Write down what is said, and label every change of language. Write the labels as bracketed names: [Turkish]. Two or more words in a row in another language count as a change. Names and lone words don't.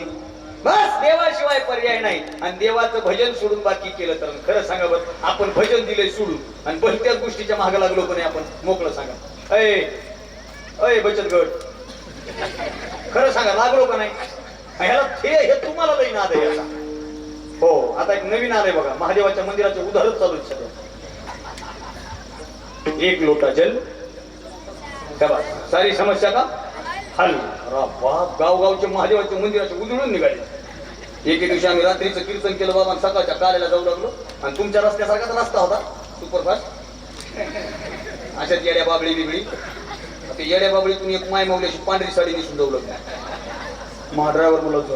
[Marathi] बस देवाशिवाय पर्याय नाही. आणि देवाचं भजन सोडून बाकी केलं तर खरं सांगा बरं, आपण भजन दिले सोडून आणि भलत्याच गोष्टीच्या मागे लागलो पण आपण मोकळं सांगा. अय बचत गट, खरं सांगा लागलो का नाही? ह्याला हे तुम्हाला लई नाद आहे याचा. हो, आता एक नवीन आलंय बघा. महादेवाच्या मंदिराचे उदाहरण चालू आहे सध्या. [Hindi] एक लोटा जल सारी समस्या का हल. [Marathi] बाप गावगावचे महादेवाच्या मंदिराचे उजळून निघाले. एके दिवशी आम्ही रात्रीचं कीर्तन केलं बाबा, सकाळच्या काल्याला जाऊ लागलो. आणि तुमच्या रस्त्यासारखाच रस्ता होता सुपरफास्ट. अशाच येड्या बाबळी बिबळी. ते येड्या बाबळीतून एक माय मावल्याची पांढरी साडी नेसून जाऊ लागलो. महा ड्रायव्हर बोलवतो.